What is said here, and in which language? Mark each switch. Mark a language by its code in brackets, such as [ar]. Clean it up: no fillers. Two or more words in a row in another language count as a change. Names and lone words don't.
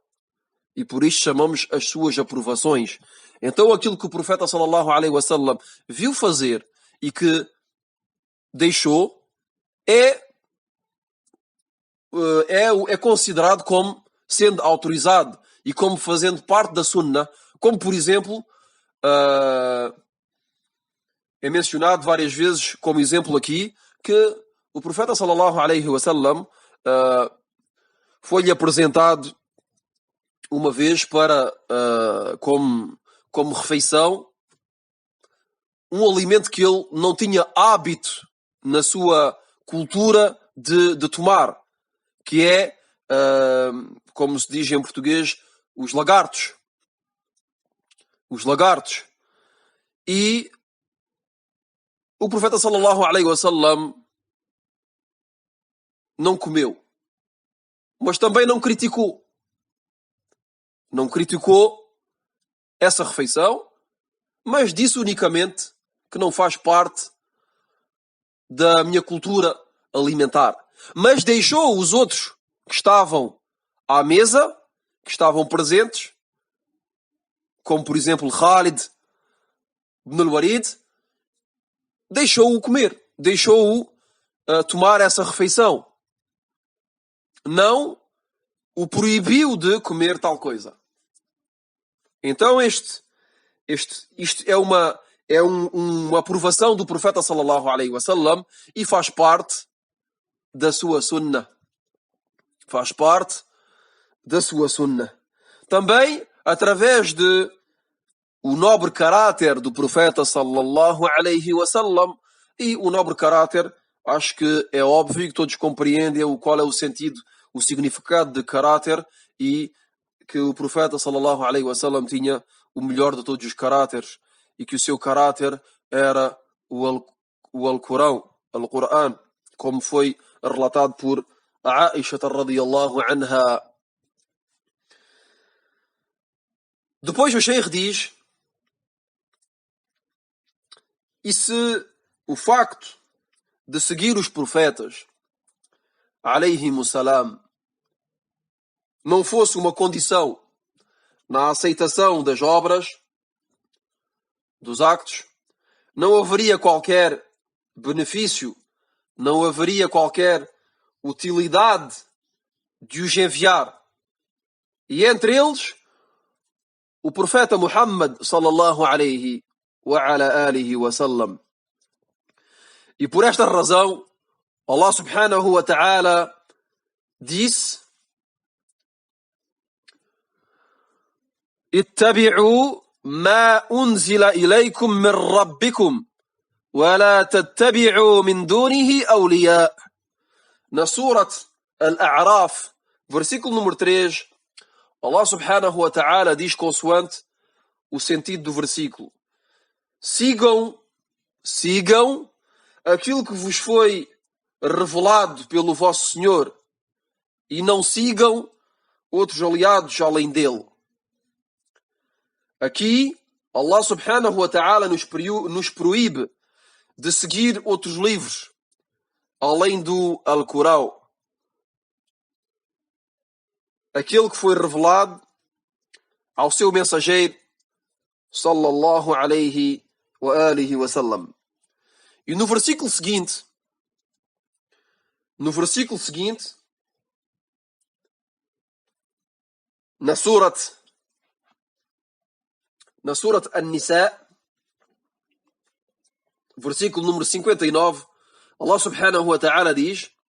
[pt] E por isso chamamos as suas aprovações. Então aquilo que o profeta [ar] صلى الله عليه وسلم [pt] viu fazer e que deixou é considerado como sendo autorizado e como fazendo parte da sunnah, como por exemplo é mencionado várias vezes como exemplo aqui que o profeta [ar] صلى الله عليه وسلم [pt] foi-lhe apresentado uma vez para como refeição um alimento que ele não tinha hábito na sua cultura de tomar, que é, como se diz em português, os lagartos. Os lagartos. E o profeta [ar] صلى الله عليه وسلم [pt] não comeu, mas também não criticou. Não criticou essa refeição, mas disse unicamente que não faz parte da minha cultura alimentar. Mas deixou os outros que estavam à mesa, que estavam presentes, como por exemplo Khalid ibn al-Walid, deixou-o comer, deixou-o tomar essa refeição. Não o proibiu de comer tal coisa. Então isto é uma aprovação do profeta [ar] صلى الله عليه وسلم [pt] e faz parte da sua sunnah. Faz parte da sua sunnah. Também através de o nobre caráter do profeta [ar] صلى الله عليه وسلم, [pt] e o nobre caráter, acho que é óbvio que todos compreendem qual é o sentido, o significado de caráter, e que o profeta [ar] صلى الله عليه وسلم [pt] tinha o melhor de todos os caráteres e que o seu caráter era o Alcorão, Al-Qur'an, como foi relatado por Aisha [ar] رضي الله عنها. [pt] Depois o Sheikh diz: e se o facto de seguir os profetas [ar] عليهم السلام [pt] não fosse uma condição na aceitação das obras, dos actos, não haveria qualquer benefício, não haveria qualquer utilidade de os enviar. E entre eles, o profeta Muhammad [ar] صلى الله عليه وعلى آله وسلم. [pt] E por esta razão, [ar] الله سبحانه وتعالى disse: اتبعوا ما أنزل إليكم من ربكم ولا تتبعوا من دونه أولياء. [pt] Na Surat Al-A'raf, versículo número 3, [ar] الله سبحانه وتعالى [pt] diz consoante o sentido do versículo: sigam aquilo que vos foi revelado pelo vosso Senhor e não sigam outros aliados além dele. Aqui, [ar] الله سبحانه وتعالى [pt] nos proíbe de seguir outros livros além do Alcorão, aquele que foi revelado ao seu mensageiro [ar] صلى الله عليه وآله وسلم. [pt] E no versículo seguinte, na Surat An-Nisa, versículo número 59, [ar] الله سبحانه وتعالى [pt] diz: